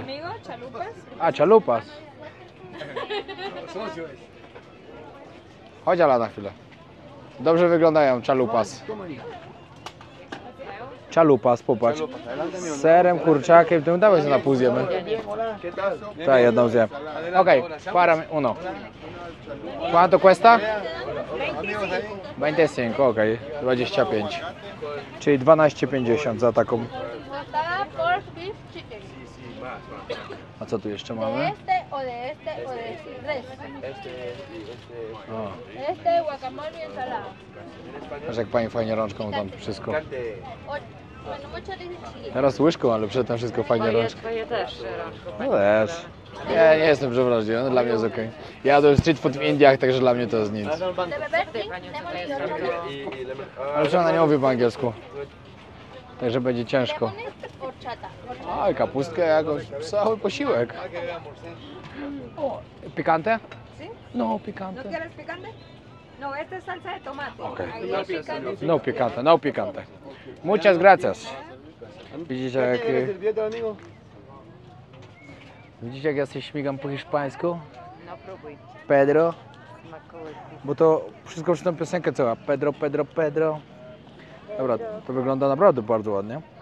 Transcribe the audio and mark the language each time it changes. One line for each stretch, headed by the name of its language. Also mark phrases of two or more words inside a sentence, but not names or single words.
Polish: A, chalupas. Chodź Ala na chwilę. Dobrze wyglądają chalupas. Chalupas, popatrz. Z serem, kurczakiem, tym dałeś na pół zjemy. Tak, jedną zjem. Okej,
Spanish: para uno. ¿Cuánto cuesta? 25,
Polish: okej, 25. Czyli 12,50 za taką.
Spanish: Tostada,
English: pork, beef, chicken.
Polish: A co tu jeszcze mamy?
Spanish: De este o de este o de res. O, Este, guacamole y ensalada.
Polish: aż jak pani fajnie rączką tam wszystko.
Spanish: Bueno, mucho dicen chile.
Polish: Teraz łyżką, ale przedtem wszystko fajnie rączką. Twoje też rączko. No też. Nie jestem przewrażliwiony, dla mnie jest okej. Ja jadłem
English: street food
Polish: w Indiach, także dla mnie to jest nic.
Spanish: De beber, sí.
Polish: Panią, co to
Spanish: Lemon y
Polish: jest
Spanish: horchata.
Polish: Ale że ona nie mówi po angielsku. Także będzie ciężko.
Spanish: Lemon y horchata.
Polish: A, kapustkę jakoś, cały posiłek.
Spanish: O, pikante? ¿Sí? No, pikante. ¿No quieres picante? No, esta es salsa de tomate. Ok. Ahí es picante. No pikante, no pikante. Muchas gracias.
Polish: Widzicie jak... Widzicie jak ja sobie śmigam po hiszpańsku? No próbuj. Pedro. Smakołyki. Bo to wszystko przy tą piosenkę cała. Pedro, Pedro, Pedro. Dobra, to wygląda naprawdę bardzo ładnie.